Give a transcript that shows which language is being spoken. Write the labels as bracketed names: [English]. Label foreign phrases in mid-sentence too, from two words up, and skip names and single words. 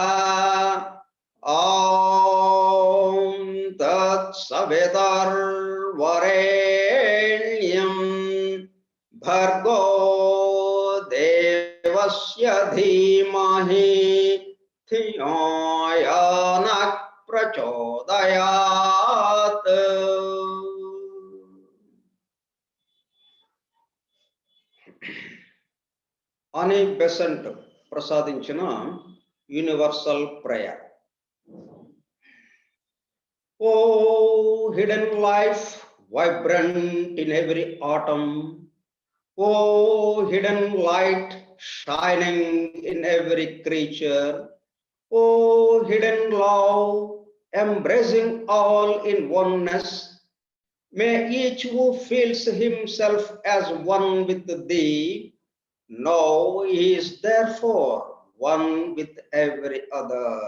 [Sanskrit] ओम तत्सवितुर्वरेण्यं भर्गो देवस्य धीमहि धियो यो नः प्रचोदयात्। [Telugu] అని బెసెంట్ ప్రసాదించిన [English] universal prayer. O hidden life vibrant in every atom, O hidden light shining in every creature, O hidden love, embracing all in oneness, may each who feels himself as one with thee know he is therefore one with every other.